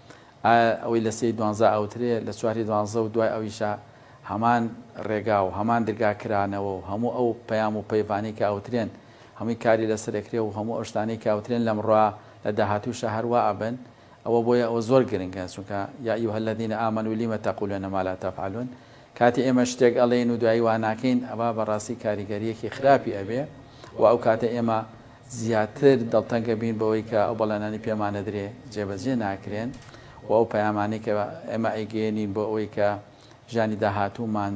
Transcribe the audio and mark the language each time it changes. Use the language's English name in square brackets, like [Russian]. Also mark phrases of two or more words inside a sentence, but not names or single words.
[Central Kurdish] ئەوەی لە سەی 12 ئەوترێ لە چواری 12 و دوای ئەویشە هەمان ڕێگا و هەمان دەرگاکرانەوە و هەموو ئەو پەیام و پەیوانی کە ئەوترێن هەمووی کاری لەسەرکرێ و هەموو ئەو شتانەی کە ئەوترێن لەمڕوا لە داهاتووشە هەروە ئەبن ئەوە بۆیە ئەوە زۆر گرنگە چونکە [Arabic] یا ئەیها الذین آمنوا لم تقولون ما لا تفعلون [Central Kurdish] کاتی ئێمە شتێک ئەڵێن و دوایی واناکەین ئەوە بەڕاستی کاریگەریەکی خراپی ئەبێ و ئەو کاتە ئێمە زیاتر دڵتەنگە بین بەوەی کە ئەو بەڵێنانی پێمانە درێ جێبەجێ ناکرێن و ئەو پەیامانی کە ئێمە ئەیگەێنین بۆ ئەوەی کە ژیانی داهاتوومان